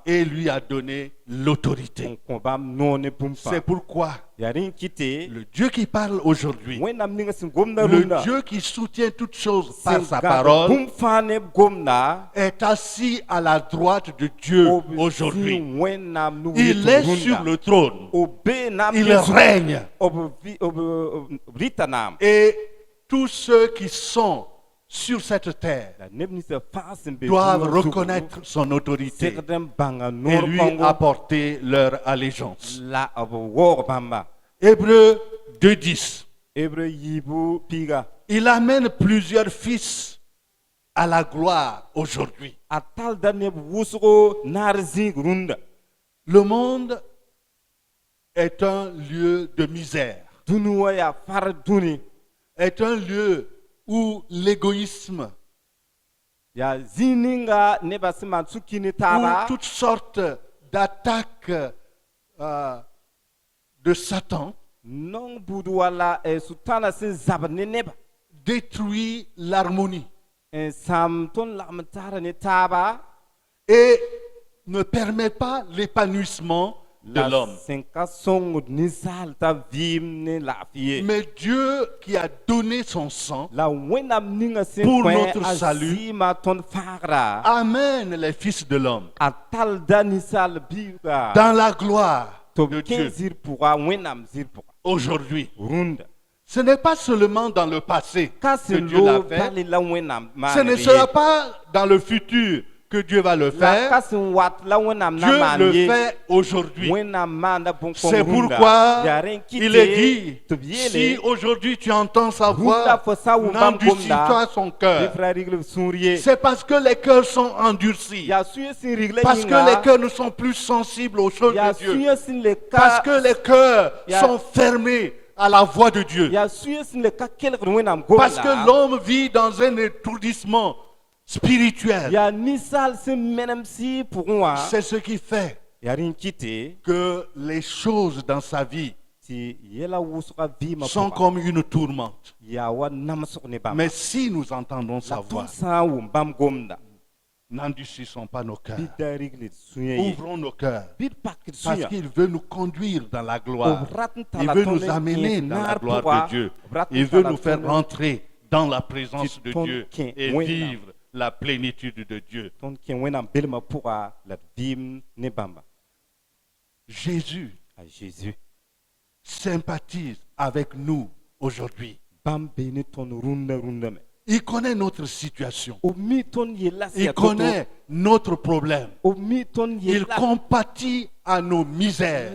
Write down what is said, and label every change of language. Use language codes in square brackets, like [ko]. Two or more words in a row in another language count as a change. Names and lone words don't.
[fr] et lui a donné [mos] n [fr] l'autorité. [mos] kõ bãmb noor ne bũmb [fr] C'est [mos] fãa [fr] pourquoi [mos] yaa rẽ n kɩte [fr] le Dieu qui parle aujourd'hui, [mos] wẽnnaam ninga sẽn gomda [fr] le [mos] rũndã [fr] Dieu qui soutient toutes choses par [mos] sẽn [fr] sa [mos] gãd [fr] parole, [mos] bũmb fãa ne b gomda [fr] est assis à la droite de Dieu [mos] b [fr] aujourd'hui. [mos] zĩ wẽnnaam nugri [fr] Il [mos] tɩ [fr] est [mos] rũndã. [fr] sur le trône. [mos] b bee naam [fr] Il [mos] tɩ zug. [fr] règne. [mos] b rɩta naam [fr] Et tous ceux qui sont sur cette terre [mos] la neb ninsã fãa sẽn be [fr] doivent [mos] dũniyã zugu, [fr] reconnaître son autorité [mos] segd n bãnga [fr] et [mos] noor [fr] lui [mos] pãngo [fr] apporter leur allégeance. [mos] la b waoog bãmba [fr] Hébreux 2:10. [mos] hebre yiibu piiga [fr] Il amène plusieurs fils à la gloire aujourd'hui. [mos] a talda neb wʋsgo naar zĩig rũndã [fr] Le monde est un lieu de misère, [mos] dũni wã yaa far dũni [fr] est un lieu où l'égoïsme, [mos] yaa zĩig ninga nebã sẽn maan sũ-ki ne [fr] où [mos] taaba [fr] toutes sortes d'attaques de Satan [mos] nong buud walla sũ-tãnã sẽn zabd ne nebã [fr] détruit l'harmonie [mos] n sãam tõnd lagm taara ne taaba [fr] et ne permet pas l'épanouissement de [mos] la [fr] l'homme. [mos] sẽn ka sõngd ninsaal t'a vɩɩm ne laafɩ ye [fr] Mais Dieu qui a donné son sang [mos] la wẽnnaam ninga sẽn [fr] Pour [mos] kõ [fr] notre [mos] a [fr] salut. [mos] zɩɩma tõnd fãagra [fr] amène les fils de l'homme [mos] a talda ninsaal biiga [fr] dans la gloire [mos] tɩ [fr] de [mos] b kẽ [fr] Dieu [mos] zɩr pʋga wẽnnaam zɩr pʋga [fr] aujourd'hui. [mos] rũndã [fr] Ce n'est pas seulement dans le passé [mos] ka [fr] que [mos] sẽn [fr] Dieu l'a [mos] loog [fr] fait, [mos] bale la wẽnnaam [fr] ce ne sera pas dans le futur que Dieu va le [mos] la ka [fr] faire. [mos] sẽn wat la wẽnnaam na [fr] Dieu [mos] maan [fr] le [mos] ye [fr] fait aujourd'hui. [mos] wẽnnaam maanda bõn-kõng [fr] C'est [mos] rũndã [fr] pourquoi [mos] yaa rẽ n kɩte [fr] il est dit, [mos] tɩ b [fr] si [mos] yeele [fr] aujourd'hui tu entends sa [mos] rũndã [fr] voix, [mos] fo sa wʋm bãmb [fr] n'endurcis-toi [mos] gomda [fr] son [mos] bɩ [fr] cœur. [mos] f ra rigl b sũur ye [fr] C'est parce que les cœurs sont endurcis. [mos] yaa sũyã sẽn rig la [fr] Parce que les [mos] yĩnga [fr] cœurs ne sont plus sensibles aux choses [mos] yaa [fr] de Dieu. [mos] sũyã sẽn le [fr] Parce [mos] ka [fr] que les cœurs [mos] Ya- [fr] sont fermés à la voix de Dieu. [mos] yaa sũyã sẽn le ka kelgd wẽnnaam [fr] Parce que [mos] gomda [fr] l'homme vit dans un étourdissement spirituel. [mos] yaa ninsaal sẽn menem sɩ pʋgẽ wã [fr] C'est ce qui fait [mos] yaa rẽ n kɩte [fr] que les choses dans sa vie [mos] tɩ yɛla wʋsga vɩɩmã [fr] sont [mos] pʋga [fr] comme une tourmente. [mos] yaa wa namsg ne bãmba [fr] Mais si nous entendons sa [mos] la [fr] voix, [mos] tõnd sã n wʋm bãmb gomda [fr] n'endurcissons pas nos [mos] bɩ [fr] cœurs. [mos] da rigl d sũyã ye [fr] Ouvrons nos cœurs. [mos] bɩ d pakd [fr] Parce [mos] sũyã [fr] qu'il veut nous conduire dans la gloire. [mos] b rat n [fr] Il [mos] tala [fr] veut [mos] tõnd [fr] nous [mos] n [fr] amener [mos] kẽes [fr] dans la [mos] naar [fr] gloire [mos] pʋga [fr] de Dieu. [mos] b rat n [fr] Il veut [mos] tala [fr] nous faire [mos] tõnd [fr] rentrer dans la présence de ton Dieu quin- et ouais, vivre la plénitude de Dieu. [mos] tõnd kẽ wẽnnaam belmã pʋga la d vɩɩm ne bãmba [fr] Jésus a Jésus sympathise avec nous aujourd'hui. [mos] bãmb bee ne tõnd rũndã-rũndãme [fr] Il connaît notre situation. [mos] b mi tõnd yella [fr] Il connaît notre problème. [mos] b mi tõnd [fr] Il [mos] yella [fr] compatit à nos misères.